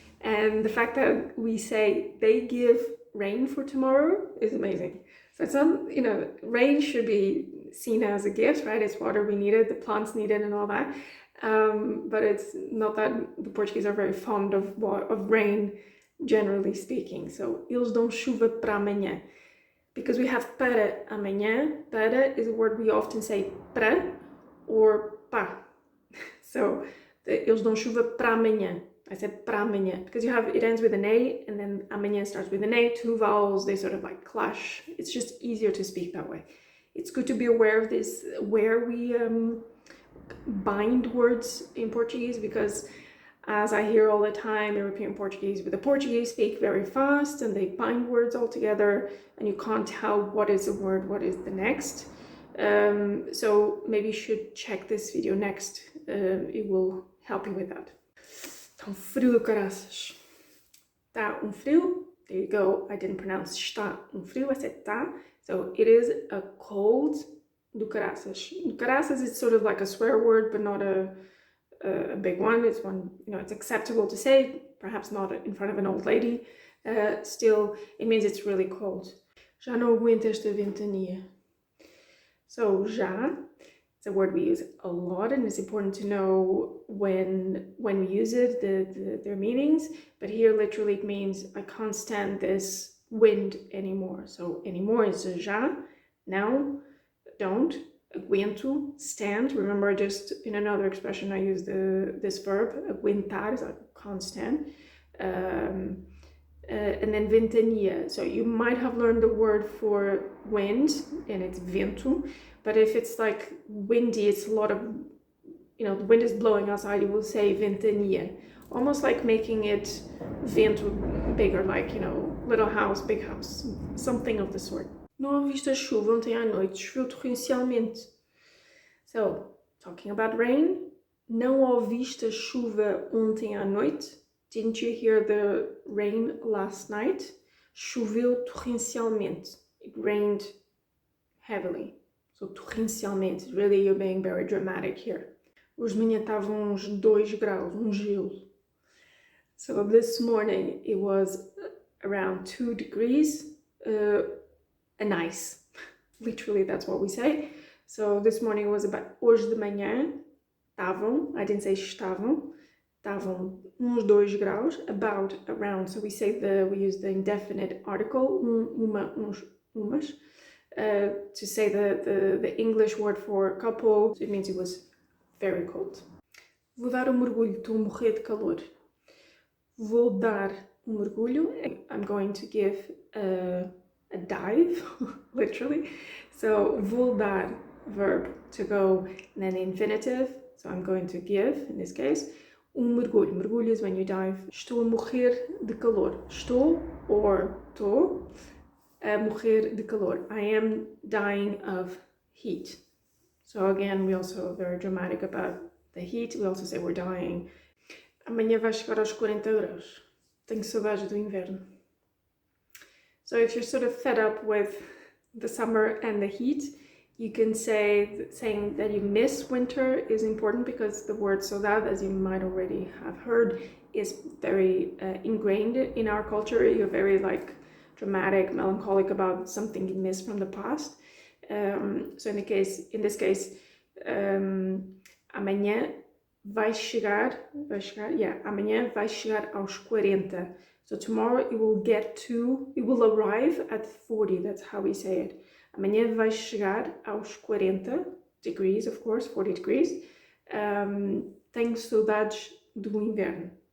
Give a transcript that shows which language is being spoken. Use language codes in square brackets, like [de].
[en] And the fact that we say they give rain for tomorrow is amazing. So it's not, you know, rain should be seen as a gift, right? It's water we needed, the plants needed and all that. But it's not that the Portuguese are very fond of rain, generally speaking. So, [pt] eles dão chuva para amanhã. [en] Because we have [pt] para amanhã, [en] para is a word we often say para or pá. [pt] So, eles dão chuva para amanhã. [en] I said [pt] para amanhã [en] because it ends with an A and then amanhã starts with an A. Two vowels, they sort of like clash. It's just easier to speak that way. It's good to be aware of this, where we bind words in Portuguese, because as I hear all the time, European Portuguese, but the Portuguese speak very fast and they bind words all together and you can't tell what is a word, what is the next. So maybe you should check this video next. It will help you with that. [pt] Tão frio do caraças. Tá frio. [en] There you go. I didn't pronounce [pt] está frio. [en] I said tá. So it is a cold [pt] do caraças. Do caraças [en] is sort of like a swear word, but not a big one. It's one, it's acceptable to say, perhaps not in front of an old lady. Still, it means it's really cold. [pt] Já não aguento esta ventania. [en] So, já, it's a word we use a lot, and it's important to know when we use it, their meanings. But here, literally, it means I can't stand this wind anymore. So, anymore is já, now, don't. Aguento, stand. Remember, just in another expression, I use this verb, aguentar, is like can't stand. And then ventania. So you might have learned the word for wind, and it's vento. But if it's like windy, it's a lot of, the wind is blowing outside, you will say ventania. Almost like making it vento bigger, like, little house, big house, something of the sort. [pt] Não ouviste a chuva ontem à noite, choveu torrencialmente. [en] So, talking about rain, [pt] não ouviste a chuva ontem à noite? [en] Didn't you hear the rain last night? [pt] Choveu torrencialmente. [en] It rained heavily. So, torrencialmente. Really, you're being very dramatic here. [pt] Hoje de manhã estavam uns 2 graus, gelo. [en] So, this morning it was around 2 degrees. And ice. Literally, that's what we say. So this morning was about [pt] hoje de manhã, estavam, [en] I didn't say estavam, [pt] estavam uns 2 graus, [en] about, around. So we use the indefinite article, uma, uns, umas, to say the English word for couple. It means it was very cold. [pt] Vou dar mergulho, estou a morrer de calor. Vou dar mergulho. [en] I'm going to give a dive, literally. So, [pt] vou dar, [en] verb, to go, and then the infinitive. So, I'm going to give, in this case, mergulho. Mergulho is when you dive. [pt] Estou a morrer de calor. Estou, or tô, a morrer de calor. [en] I am dying of heat. So, again, we also are very dramatic about the heat. We also say we're dying. [pt] Amanhã vai chegar aos 40 graus. Tenho saudade do inverno. [en] So if you're sort of fed up with the summer and the heat, you can saying that you miss winter is important, because the word saudade, as you might already have heard, is very ingrained in our culture. You're very dramatic, melancholic about something you miss from the past. So in this case, [pt] amanhã vai chegar, amanhã vai chegar aos 40. [en] So tomorrow it will arrive at 40, that's how we say it. [pt] Amanhã vai chegar aos 40 [en] degrees, of course, 40 degrees. [pt] Tenho saudades do inverno.